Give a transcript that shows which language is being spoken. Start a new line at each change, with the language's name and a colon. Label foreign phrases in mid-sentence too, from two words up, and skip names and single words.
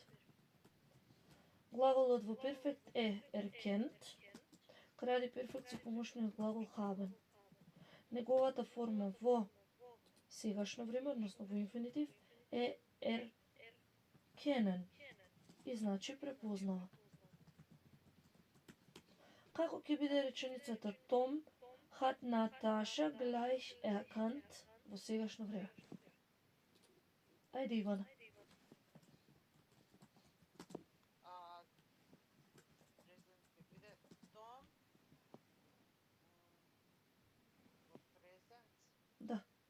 Macedonian: Глаголот во перфект е erkennt, кради перфект со помошниот глагол haben. Неговата форма во сегашно време, односно во инфинитив, е erkennen и значи препознава. Како ќе биде реченицата
German: Tom hat Natascha gleich erkannt
Macedonian: во сегашно време? Ајде, Ивана. Презент ќе биде Том во презент. Да.